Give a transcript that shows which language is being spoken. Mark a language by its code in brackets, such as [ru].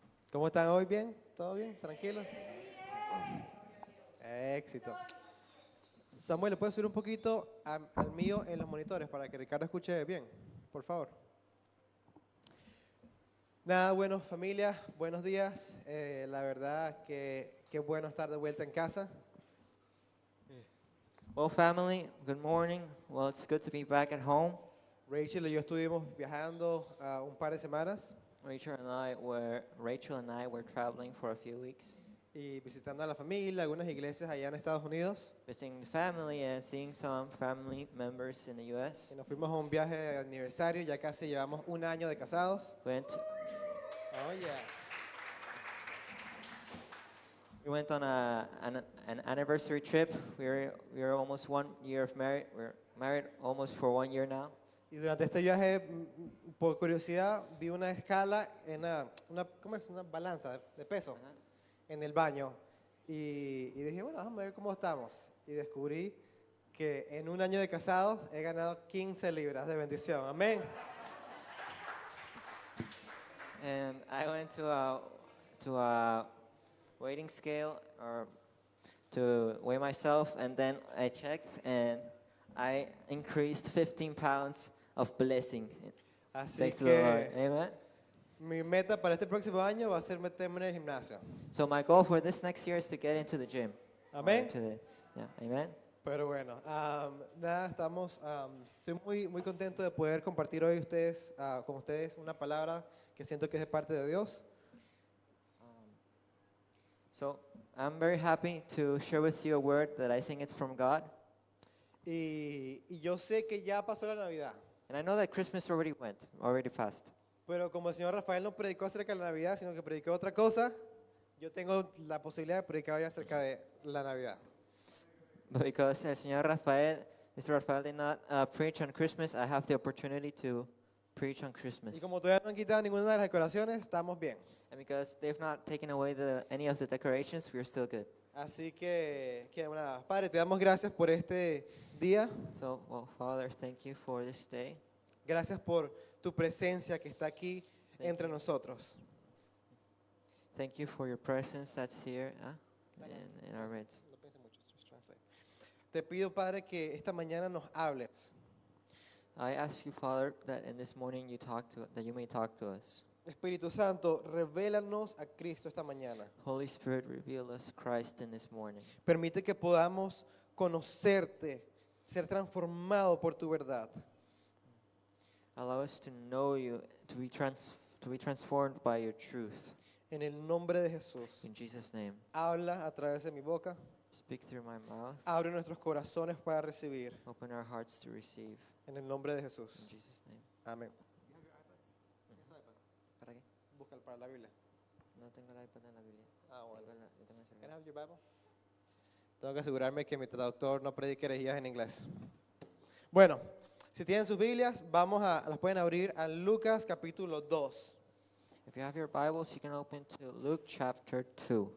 [es] ¿Cómo están hoy? ¿Bien? ¿Todo bien? ¿Tranquilo? Éxito. Samuel, ¿le puedes subir un poquito al mío en los monitores para que Ricardo escuche bien? Por favor. Nada, bueno familia, buenos días. La verdad que qué bueno estar de vuelta en casa. [en] Well, family, good morning. Well, it's good to be back at home. [es] Rachel y yo estuvimos viajando un par de semanas [en] Rachel and I were traveling for a few weeks, [es] y visitando a la familia, algunas iglesias allá en Estados Unidos. [en] visiting the family and seeing some family members in the U.S. [es] Y nos fuimos a un viaje de aniversario, ya casi llevamos un año de casados. [en] Oh, yeah. We went on an anniversary trip. We're almost 1 year of married. We're married almost for 1 year now. [es] Y durante este viaje, por curiosidad, vi una escala en ¿cómo es? Una balanza de peso en el baño. Y dije, bueno, vamos a ver cómo estamos. Y descubrí que en un año de casados he ganado 15 libras de bendición. Amén. [en] And I went to a weighing scale or to weigh myself, and then I checked, and I increased 15 pounds of blessing. [es] Así [en] Thanks to the Lord. [es] que [en] Amen. [es] mi meta para este próximo año va a ser meterme en el gimnasio. [en] So my goal for this next year is to get into the gym. [es] Amén. [en] Amen. [es] Pero bueno, nada, estoy muy contento de poder compartir hoy con ustedes una palabra que siento que es de parte de Dios. [en] So I'm very happy to share with you a word that I think is from God. [es] Y yo sé que ya pasó la Navidad, [en] And I know that Christmas already passed. [es] pero como el señor Rafael no predicó acerca de la Navidad, sino que predicó otra cosa, yo tengo la posibilidad de predicar hoy acerca de la Navidad. [en] But because Mr. Rafael did not preach on Christmas, I have the opportunity to preach on Christmas. [es] Y como todavía no han quitado ninguna de las decoraciones, estamos bien. [en] And because they've not taken away any of the decorations, we're still good. [es] Así que nada, Padre, te damos gracias por este día. [en] So, well, Father, thank you for this day. [es] Gracias por tu presencia que está aquí entre nosotros. [en] Thank you for your presence that's here in our midst. [es] No piense mucho, [en] just translate. [es] Te pido, Padre, que esta mañana nos hables. [en] I ask you, Father, that in this morning that you may talk to us. [es] Espíritu Santo, revélanos a Cristo esta mañana. [en] Holy Spirit, reveal us Christ in this morning. [es] Permite que podamos conocerte, ser transformado por tu verdad. [en] Allow us to know you, to be transformed by your truth. [es] En el nombre de Jesús, [en] In Jesus' name. [es] habla a través de mi boca. [en] Speak through my mouth. [es] Abre nuestros corazones para recibir. [en] Open our hearts to receive. [es] En el nombre de Jesús. [en] In Jesus' name. [es] Amén. ¿Para qué? Búscalo para la Biblia. No tengo el iPad en la Biblia. Bueno. Yo tengo el [en] Can I [es] celular. [en] have your Bible? [es] Tengo que asegurarme que mi traductor no predique herejías en inglés. Bueno, si tienen sus Biblias, las pueden abrir a Lucas capítulo 2. [en] If you have your Bibles, you can open to Luke chapter 2.